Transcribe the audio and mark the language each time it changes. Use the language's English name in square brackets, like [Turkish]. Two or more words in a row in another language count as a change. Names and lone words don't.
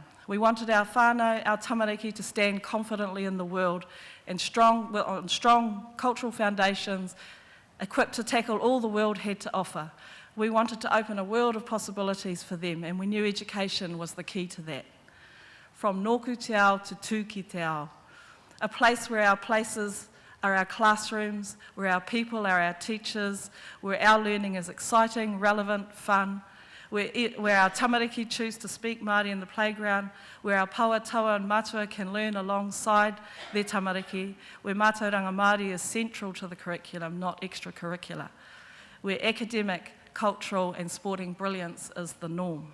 [English] We wanted our whānau, our tamariki, to stand confidently in the world and on strong cultural foundations, equipped to tackle all the world had to offer. We wanted to open a world of possibilities for them, and we knew education was the key to that. [Māori] From nōku te ao to tū ki te ao, [English] a place where our places are our classrooms, where our people are our teachers, where our learning is exciting, relevant, fun, where our tamariki choose to speak Māori in the playground, where our pauataua and matua can learn alongside their tamariki, where [Māori] mātauranga Māori [English] is central to the curriculum, not extracurricular, where academic, cultural and sporting brilliance is the norm.